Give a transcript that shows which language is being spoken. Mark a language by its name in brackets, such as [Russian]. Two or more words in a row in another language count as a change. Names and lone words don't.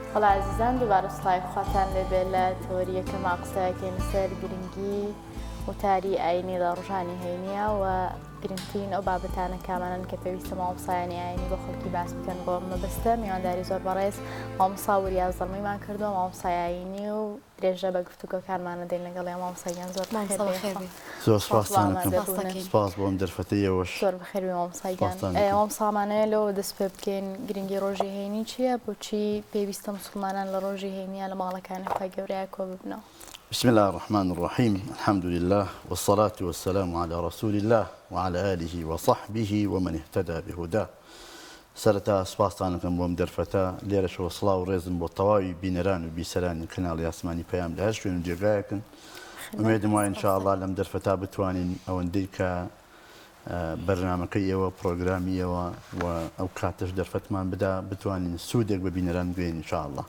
[Central Kurdish] والله عزیزان دووبارە سڵای خواتان لێبێت لە تەوەریەکەما قسەیەکەین لەسەر گرنگی وتاری ئاینی لە ڕۆژانی هەینیە و گرنگترین ئەو بابەتانە کامانن کە پێویستە مامۆسایانی ئاینی بۆ خەڵکی باس بکەن بۆ مەبەستە میوانداری زۆر بەڕێز مامۆستا وریاز زەڵمیمان کردووە مامۆسای ئاینی و درێژە بە گفتوگۆکارمانە دەین لەگەڵ مامۆسایان زۆر بەخێر زۆر سپاس بۆم دەرفەتەیەوەش زۆر بەخێر مامۆسایان مامۆسامانەیە لەوە دەست پێ بکەین گرنگی ڕۆژی هەینی چییە بۆچی پێویستە مسلمانان لە ڕۆژی هەینیە لە ماڵەکانی خوا گەورەیە کۆ ببنەوە. [Arabic] بسم الله الرحمن الرحيم الحمد لله والصلاة والسلام على رسول الله وعلى آله وصحبه ومن اهتدى بهداه [Central Kurdish] سرتا سپاسانەکەم بۆم دەرفەتە لێرەشەوە سڵاو و ڕێزم بۆ تەواوی بینەران و بیسەرانی کەناڵی ئاسمانی پەیام لە هەر شوێن و جێگایەکن ئومێدم وایە ئینشاءالله لەم دەرفەتا بتوانین ئەوەندەی کە بەرنامەکەی ئێوە پرۆگرامیەوە و ئەو کاتەش دەرفەتمان بدا بتوانین سوودێک بە بینەران بگەین ئینشاءالله.